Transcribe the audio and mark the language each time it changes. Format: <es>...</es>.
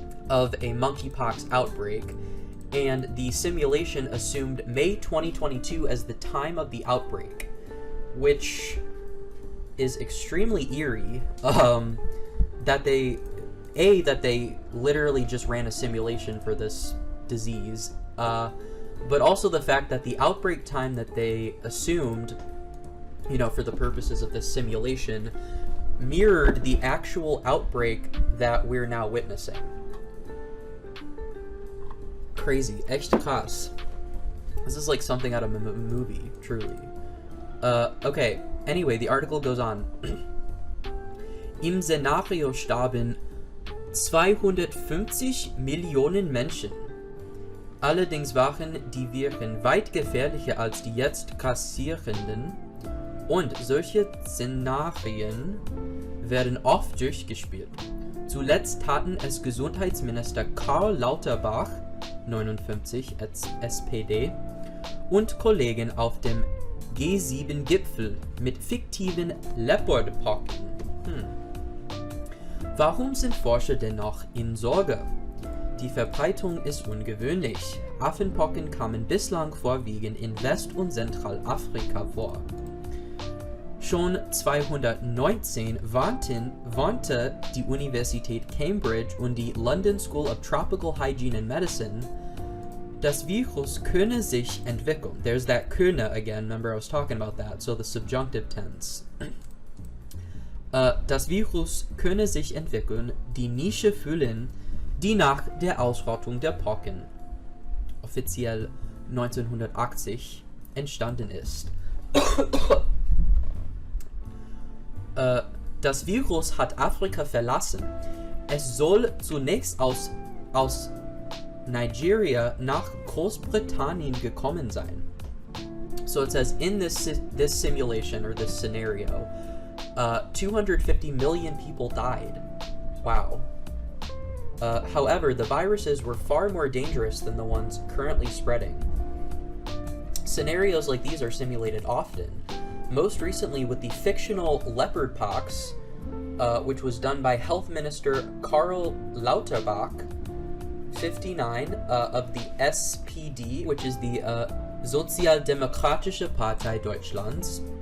<en>of a monkeypox outbreak, and the simulation assumed May 2022 as the time of the outbreak, which is extremely eerie, that they literally just ran a simulation for this disease, but also the fact that the outbreak time that they assumed, you know, for the purposes of this simulation, mirrored the actual outbreak that we're now witnessing. Crazy.</en> <de>Echt krass.</de> <en>This is like something out of a movie, truly. Okay. Anyway, the article goes on.</en> <de>Im Szenario starben 250 Millionen Menschen. Allerdings waren die Viren weit gefährlicher als die jetzt grassierenden, und solche Szenarien werden oft durchgespielt. Zuletzt taten es Gesundheitsminister Karl Lauterbach, 59, SPD, und Kollegen auf dem G7-Gipfel mit fiktiven Leopardpocken. Warum sind Forscher dennoch in Sorge? Die Verbreitung ist ungewöhnlich. Affenpocken kamen bislang vorwiegend in West- und Zentralafrika vor. Schon 2019 warnte die Universität Cambridge und die London School of Tropical Hygiene and Medicine, das Virus könne sich entwickeln.</de> <en>There's that könne again, remember I was talking about that, so the subjunctive tense.</en> <de>Das Virus könne sich entwickeln, die Nische füllen, die nach der Ausrottung der Pocken, offiziell 1980, entstanden ist. Das Virus hat Afrika verlassen. Es soll zunächst aus Nigeria nach Großbritannien gekommen sein.</de> <en>So it says in this simulation or this scenario, 250 million people died. Wow. However, the viruses were far more dangerous than the ones currently spreading. Scenarios like these are simulated often, most recently with the fictional leopard pox, which was done by Health Minister Karl Lauterbach, 59, of the SPD, which is the Sozialdemokratische Partei Deutschlands.</en>